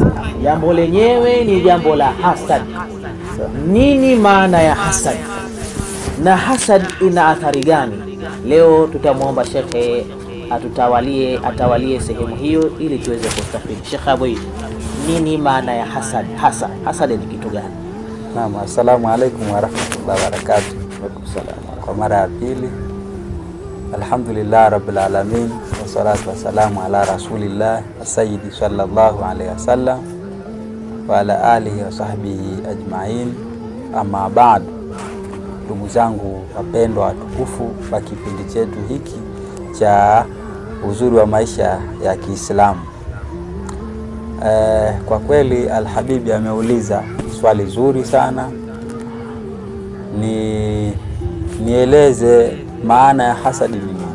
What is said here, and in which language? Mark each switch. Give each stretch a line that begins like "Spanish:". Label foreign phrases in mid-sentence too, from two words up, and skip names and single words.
Swahili: Jambo lenyewe ni jambo la hasad. Nini maana ya hasad na hasad ina athari gani? Leo tutamuomba shekhe atawalie sehemu hiyo ili tuweze kustafidi. Sheikh Abu Eid, nini maana ya hasad? Hasad ni kitu gani?
Arabic: نعم، السلام عليكم ورحمة الله وبركاته.
Swahili: Kwa mara ya pili,
Arabic: الحمد لله رب العالمين، والصلاة والسلام على رسول الله سيدي صلى الله عليه وسلم وعلى آله وصحبه أجمعين. أما بعد,
Swahili: ndugu zangu wapendwa watukufu wa kipindi chetu hiki cha uzuri wa maisha ya Kiislamu. Kwa kweli Alhabibi ameuliza swali zuri sana. Nieleze maana ya hasadi ni nini?